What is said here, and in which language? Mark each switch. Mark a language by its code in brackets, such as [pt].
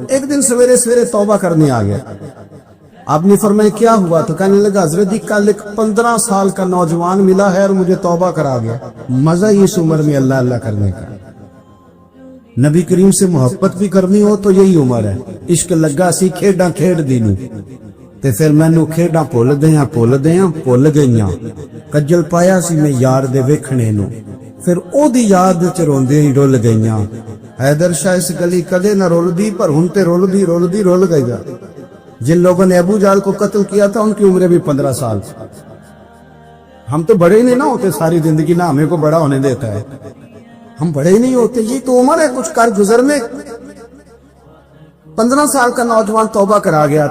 [ur] ایک دن سویرے سویرے توبہ کرنے آ گیا. آپ نے فرمایا کیا ہوا؟ تو کہنے لگا حضرت جی کل ایک 15 سال کا نوجوان ملا ہے اور مجھے توبہ کرا گیا. مزہ ہی اس عمر میں اللہ اللہ کرنے کا. نبی کریم سے محبت بھی کرنی ہو تو یہی عمر ہے. [pa] عشق لگا سی کھیڈاں کھیڈ دینو تے پھر مینو کھیڈاں بھول گئیاں. کجل پایا سی میں یار دے ویکھنے نو، پھر او دی یاد وچ روندے ہی رول گئیاں. حیدر شاہ اس گلی کدے نہ رول دی، پر ہن تے رول گئی. [ur] جن لوگوں نے ابو جہل کو قتل کیا تھا ان کی عمریں بھی 15 سال. ہم تو بڑے ہی نہیں نہ ہوتے ساری زندگی، نہ ہمیں کو بڑا ہونے دیتا ہے، ہم بڑے ہی نہیں ہوتے. یہ تو عمر ہے کچھ کر گزرنے. 15 سال کا نوجوان توبہ کرا گیا.